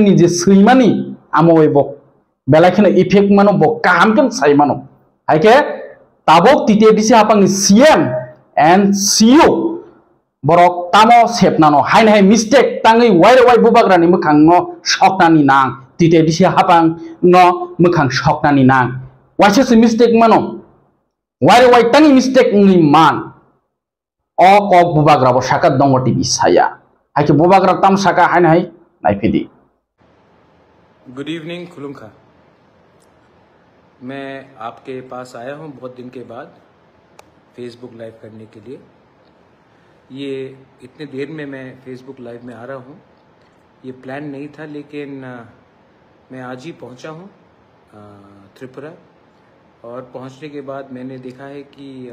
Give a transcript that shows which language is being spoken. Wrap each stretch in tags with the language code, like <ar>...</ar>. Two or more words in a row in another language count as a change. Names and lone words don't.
<trp>ni je srimani amo ebo belakhina effect mano bo kamkem saimano haike tabok TTADC hapangni</trp> <en>CM and CEO</en> <trp>borok tamo sepnano hai mistake tangi wai bubagrani mukhang no shoknani nang TTADC hapang no mukhang shoknani nang waise mistake mano wai tangi mistake ni man o kok bubagra bo sakat dongo TV saya haike bubagra tam saka hai naipidi</trp> <en>good evening</en> <hi>खुलुमखा मैं आपके पास आया हूं बहुत दिन के बाद फेसबुक लाइव करने के लिए ये इतने देर में मैं फेसबुक लाइव में आ रहा हूँ ये प्लान नहीं था लेकिन मैं आज ही पहुँचा हूँ त्रिपुरा और पहुँचने के बाद मैंने देखा है कि</hi>